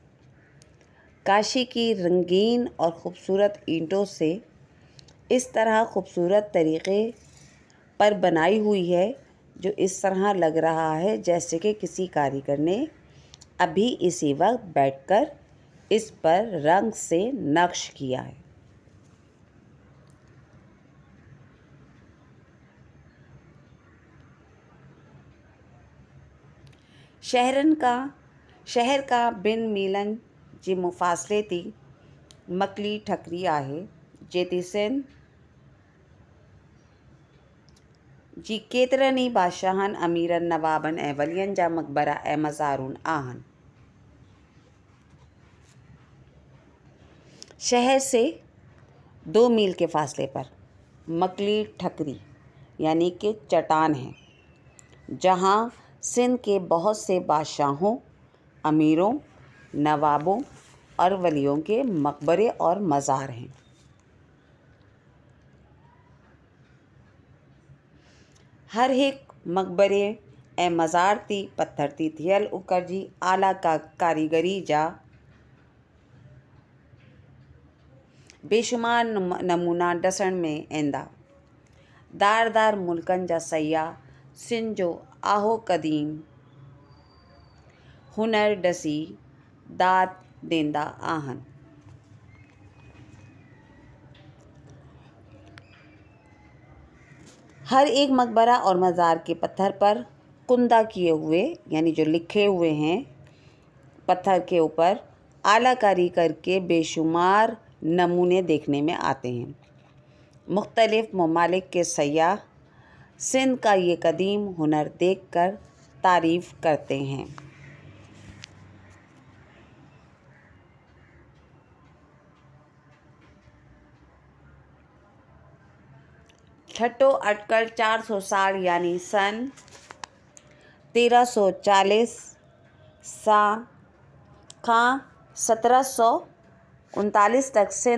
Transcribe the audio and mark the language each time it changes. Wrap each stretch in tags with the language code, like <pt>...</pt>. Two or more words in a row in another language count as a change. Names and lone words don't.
<ur>کاشی کی رنگین اور خوبصورت اینٹوں سے اس طرح خوبصورت طریقے پر بنائی ہوئی ہے، جو اس طرح لگ رہا ہے جیسے کہ کسی کاریگر نے ابھی اسی وقت بیٹھ کر اس پر رنگ سے نقش کیا ہے.</ur> <sd>शहर का बिन मीलन जी मुफ़ासिले थी मकली ठकरी आहे, जेती सिंध जी केतिरनि ई बादशाहनि, अमीरनि, नवाबनि ऐं वलियनि जा मक़बरा ऐं मज़ारून आहिनि।</sd> <ur>شہر سے 2 میل کے فاصلے پر مکلی ٹھکری یعنی کہ چٹان ہے، جہاں سندھ کے بہت سے بادشاہوں، امیروں، نوابوں اور ولیوں کے مقبرے اور مزار ہیں.</ur> <sd>हर एक मकबरे ए मज़ार ती पत्थर ती थियल उकर जी आला का कारीगरी जा बेशुमार नमूना ॾसण में ईंदा। दार दार मुल्कनि जा सयाह सिंध जो आहो क़दीम हुनर ॾसी दात ॾींदा आहिनि।</sd> <ur>ہر ایک مقبرہ اور مزار کے پتھر پر کندہ کیے ہوئے، یعنی جو لکھے ہوئے ہیں پتھر کے اوپر، اعلیٰ کاریگر کے بےشمار نمونے دیکھنے میں آتے ہیں. مختلف ممالک کے سیاح سندھ کا یہ قدیم ہنر دیکھ کر تعریف کرتے ہیں.</ur> <sd>ठट्टो अटकल 400 साल यानी सन 1340 खां 1739 तक</sd>